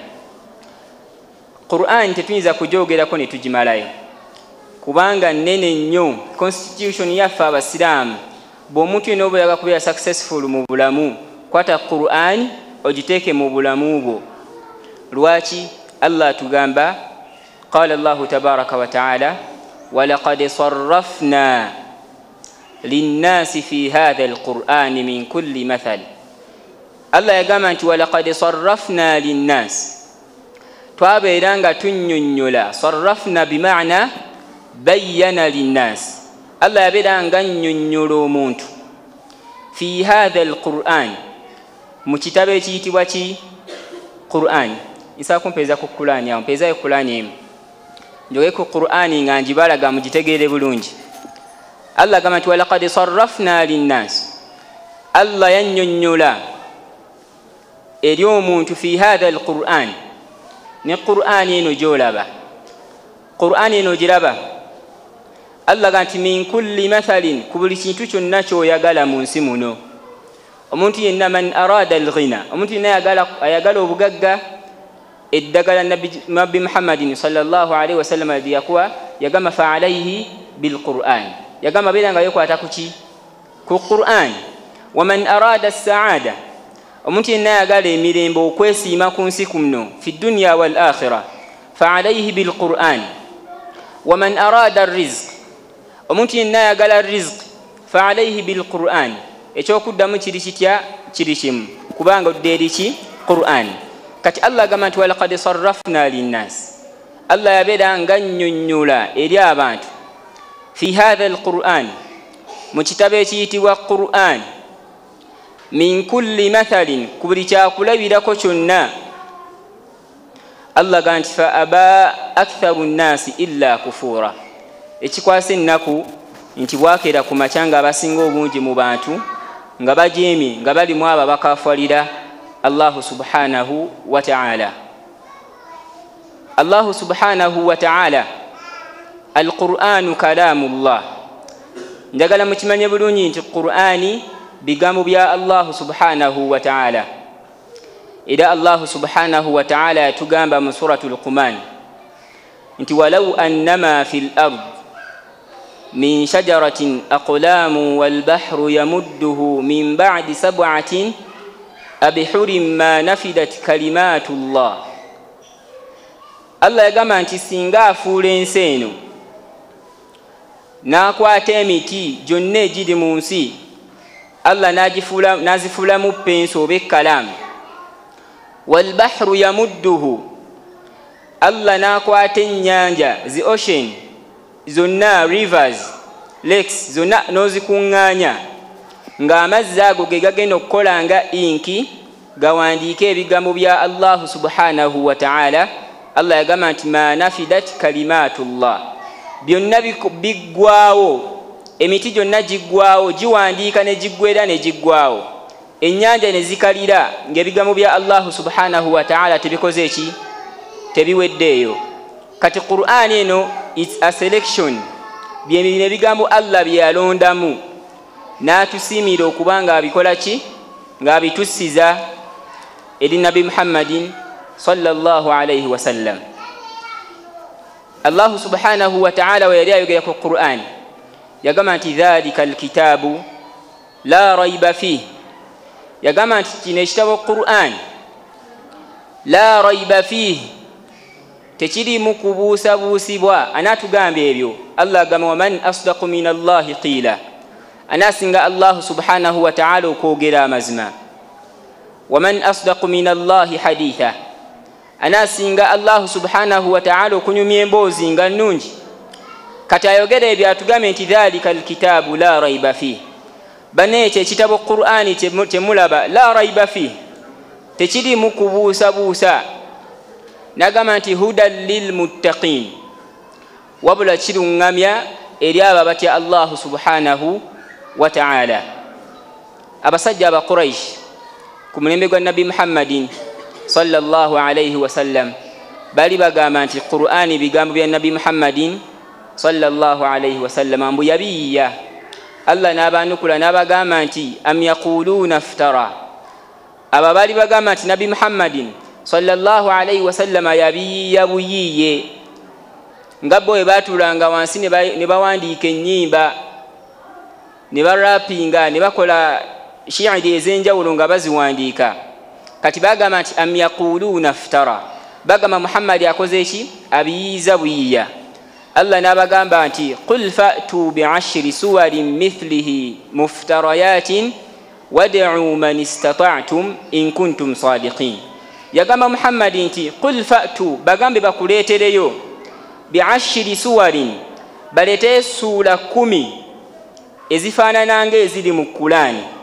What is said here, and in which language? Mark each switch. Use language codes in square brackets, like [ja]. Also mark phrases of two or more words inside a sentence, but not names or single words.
[lg] Qur'an tetuyinza kugyogerako ne tugimalayo. Kubanga nnene nnyo constitution yaffe abasiraamu. Bw'omuntu yenna oba yaga kubeera successful mu bulamu, kwata Qur'an ogiteeke mu bulamu bwo. Lwaki Allah tugamba [ar] قال الله تبارك وتعالى ولقد صرفنا للناس في هذا القرآن من كل مثل. [lg] Allah yagamba nti [ar] ولقد صرفنا للناس, [lg] twabeera nga tunnyonnyola. Sarrafna bimaana [ar] بيّن للناس. [lg] Allah yabeera nga nnyonnyola omuntu [ar] في هذا القرآن, [lg] mu kitabo ekiyitibwa ki? Qur'an. Isa kumpeza ku Qur'ani awo mpeza ku Qur'ani emu njoge ku Qur'ani nga njibalaga mugitegeere bulungi. Allah gamba nti [ar] ولقد صرفنا للناس, [lg] Allah yannyonnyola eri omuntu [ar] في هذا القرآن [lg] ne Qur'ani eno gyolaba Qur'ani eno giraba Allah ganti [ar] من كل مثل [lg] ku buli kintu kyonna kyoyagala mu nsi muno omuntu yenna [ar] من أراد الغنى [lg] omuntu yenna ayagala obugagga eddagala nabbi Muhammadin [ar] صلى الله عليه وسلم [lg] yakuwa yagamba [ar] فعليه بالقرآن [lg] yagamba biranga yokwata kuki ku Qur'an [ar] ومن أراد السعادة [lg] omuntu yenna ayagala emirembe okwesiima ku nsi kuno [ar] في الدنيا والآخرة فعليه بالقرآن ومن أراد الرزق [lg] omuntu yenna ayagala rizq [ar] فعليه بالقرآن [lg] ekyokuddamu kiri kitya kiri kimu kubanga oddeeriki Qur'an kati Allah agamba nti [ar] ولقد صرفنا [lg] linnas Allah yabeera nga nnyonnyola eri abantu [ar] في هذا القرآن [lg] mu kitabo ekiyitibwa Qur'an [ar] من كل مثل [lg] ku buli kyakulabirako kyonna Allah agamba nti [ar] فأبى أكثر الناس إلا كفورا [lg] ekikwasa ennaku nti bwakeera ku makyanga abasinga obungi mu bantu nga bajeemye nga bali mu abo bakafalira Allah [ar] سبحانه وتعالى [lg] Allah [ar] سبحانه وتعالى القرآن كلام الله [lg] njagala mukimanye bulungi nti Qur'ani bigambo [ar] bya Allah سبحانه وتعالى إلا الله سبحانه وتعالى [lg] yatugamba mu [ar] suratul Luqman nti ولو أنما في الأرض من شجرة أقلام والبحر يمده من بعد سبعة أبحر ما نفدت كلمات الله [lg] Allah yagamba nti singa afuula ensi eno n'akwata emiti gyonna egiri mu nsi Allah n'azifuulamu penso oba ekkalamu [ar] والبحر يمده [lg] Allah n'akwata ennyanja [en] the ocean [lg] zonna [en] rivers lakes [lg] zonna n'ozikuŋŋaanya ng'amazzi ago ge gagenda okukola nga inki gawandiika ebigambo bya Allah [ar] سبحانه وتعالى [lg] Allah yagamba nti [ar] ما نفدت كلمات الله [lg] byonna biggwawo emiti gyonna giggwawo giwandiika ne giggwera ne giggwawo ennyanja ne zikalira ng'ebigambo bya Allah [ar] سبحانه وتعالى [lg] tebikoze eki tebiweddeeyo kati Qur'an eno [en] it's a selection [lg] byebino ebigambo Allah byalondamu n'atusiimira okubanga abikola ki ng'abitussiza eri Nabi Muhammadin [ar] صلى الله عليه وسلم [lg] Allah [ar] سبحانه وتعالى [lg] we yali ayogera ku Qur'an yagamba nti [ar] ذلك الكتاب لا ريب فيه [lg] yagamba nti kino ekitabo Qur'an [ar] لا ريب فيه [lg] tekirimu kubuusabuusibwa anaatugamba ebyo Allah agamba [ar] ومن أصدق من الله قيلا [lg] anasinga Allah [ar] سبحانه وتعالى [lg] okwogera amazima [ar] ومن أصدق من الله حديثا [lg] anasinga Allah [ar] سبحانه وتعالى [lg] okunyumya emboozi nga nnungi kati ayogera ebyo atugambe nti [ar] ذلك الكتاب لا ريب فيه [lg] bane ekyo ekitabo Qur'ani kyemulaba [ar] لا ريب فيه [lg] tekirimu kubuusabuusa nagamba nti [ar] هدى للمتقين [lg] wabula kiruŋŋamya eri abo abatya Allah [ar] سبحانه وتعالى [lg] abasajja aba Quraish ku mulembe gwa Nabi Muhammadin [ar] صلى الله عليه و [lg] sallam bali bagamba nti Qur'ani bigambo bya Nabi Muhammadin [ar] صلى الله عليه وسلم [lg] ambu yabiya Allah n'abanukula n'abagamba nti [ar] أم يقولون افتراه [lg] aba bali bagamba nti Nabi Muhammadin [ar] صلى الله عليه وسلم [lg] yabiya buyiye ngabo ebatulanga wansi ne bawandiika ennyimba ne barapinga ne bakola shi'iri ez'enjawulo nga baziwandiika kati bagamba nti am [ar] يقولون افتراه [lg] bagamba Muhammad akoze eki abiyiza buyiya Allah n'abagamba nti [ar] قل فأتوا بعشر سور مثله مفتريات وادعوا من استطعتم إن كنتم صادقين [lg] yagamba Muhammad nti [ar] قل فأتوا [lg] bagambe bakuleetereyo [ar] بعشر سور [lg] balete sura 10 ezifaanana ng'eziri mu Qur'ani